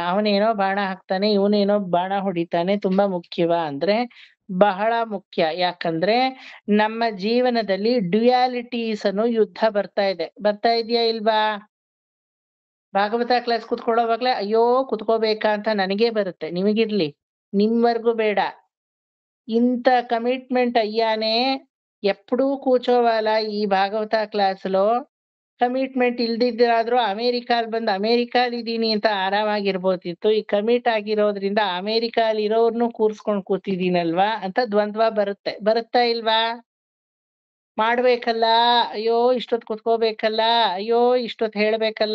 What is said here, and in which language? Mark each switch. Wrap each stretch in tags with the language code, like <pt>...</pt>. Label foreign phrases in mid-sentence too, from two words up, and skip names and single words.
<kn>ಅವನೇನೋ ಬಾಣ ಹಾಕ್ತಾನೆ, ಇವನೇನೋ ಬಾಣ ಹೊಡಿತಾನೆ, ತುಂಬಾ ಮುಖ್ಯವಾ ಅಂದ್ರೆ ಬಹಳ ಮುಖ್ಯ. ಯಾಕಂದ್ರೆ ನಮ್ಮ ಜೀವನದಲ್ಲಿ ಡ್ಯುಯಾಲಿಟೀಸ್ ಅನ್ನೋ ಯುದ್ಧ ಬರ್ತಾ ಇದೆಯಾ ಇಲ್ವಾ? ಭಾಗವತ ಕ್ಲಾಸ್ ಕುತ್ಕೊಳ್ಳೋವಾಗ್ಲೇ ಅಯ್ಯೋ ಕುತ್ಕೋಬೇಕಾ ಅಂತ ನನಗೇ ಬರುತ್ತೆ, ನಿಮಗಿರ್ಲಿ, ನಿಮ್ವರ್ಗೂ ಬೇಡ.</kn> <te>ఇంత కమిట్మెంట్ అయ్యానే ఎప్పుడూ కూర్చోవాలా ఈ ಭಾಗವತ ಕ್ಲಾಸ್లో?</te> <kn>ಕಮಿಟ್ಮೆಂಟ್ ಇಲ್ದಿದ್ರಾದ್ರೂ ಅಮೇರಿಕಾಲ್ ಬಂದು ಅಮೇರಿಕಾಲಿದ್ದೀನಿ ಅಂತ ಆರಾಮಾಗಿರ್ಬೋದಿತ್ತು. ಈ ಕಮಿಟ್ ಆಗಿರೋದ್ರಿಂದ ಅಮೇರಿಕಾಲ್ ಇರೋರ್ನು ಕೂರ್ಸ್ಕೊಂಡ್ ಕೂತಿದ್ದೀನಲ್ವಾ ಅಂತ ದ್ವಂದ್ವ ಬರುತ್ತಾ ಇಲ್ವಾ? ಮಾಡ್ಬೇಕಲ್ಲ, ಅಯ್ಯೋ ಇಷ್ಟೊತ್ ಕುತ್ಕೋಬೇಕಲ್ಲ, ಅಯ್ಯೋ ಇಷ್ಟೊತ್ ಹೇಳ್ಬೇಕಲ್ಲ.</kn>